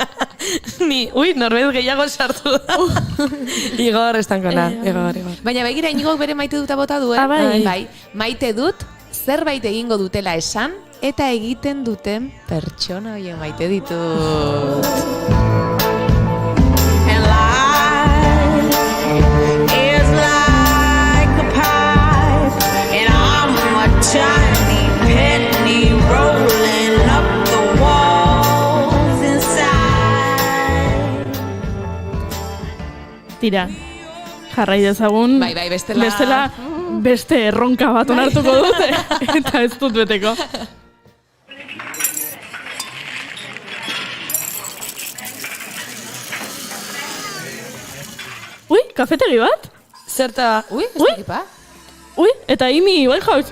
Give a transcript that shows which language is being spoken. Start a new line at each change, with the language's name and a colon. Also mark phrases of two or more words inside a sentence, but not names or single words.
Basque: Ui, norbait gehiago sartu da. Igor Estankona, Igor. Baina begira Inigok bere maite duta bota du, bai. Bai, maite dut, zerbait egingo dutela esan, eta egiten duten pertsona hoien maite ditut.
English: And life is like a pipe, and I'm a tiny penny rolling up the walls inside.
Basque: Tira, jarrai dezagun. Bai, bestela... beste erronka bat onartuko dute, eta ez dut beteko. Ui, kafetegi bat? Zerta, Ui, ez dakipa? Ui, eta Amy Winehouse.